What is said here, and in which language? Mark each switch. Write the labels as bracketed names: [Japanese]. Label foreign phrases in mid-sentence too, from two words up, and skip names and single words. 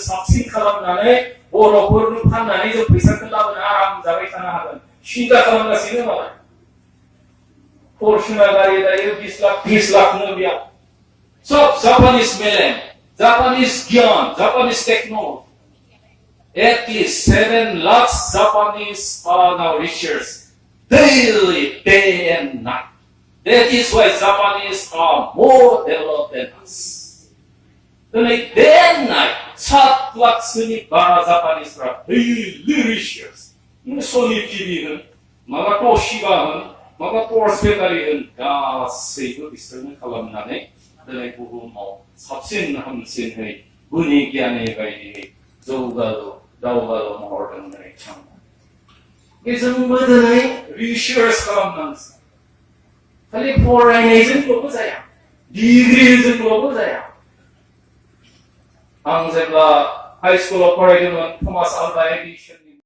[Bodo] साबसिन खालामनानै बर'फोरनो फाननानै जों फैसाखौ लाबोनो आराम जाबाय थानो हागोन सिन्था खालामगासिनो मालाय फरचुनार गारि दायो 20 लाख 30 लाखनो बेयाव सब जापानिस मेलेम जापानिस गियान [English] Japanese technology at least 7 lakhs Japanese are now research daily, day and night. That is why Japanese are more developed than us. Day and night, 7 lakhsनि बारा जापानिसफ्रा daily research. [Bodo] Sony TV होन, माबा Toshiba होन, माबा Porsche बेटारि होन, गासैबो बिसोरनो खालामनानै दिनै बुहुमाव साबसिन हामसिनहै गुनि गियानि बायदियै दावगालु महर दोननानै थाङो जोंबो दिनै रिसार्च खालामनांगौ खालि फरायनायजोंल'बो जाया डिग्रिजोंल'बो जाया आं जेब्ला हाइ स्कुलाव फरायदोंमोन थमास आल्भा एडिसननि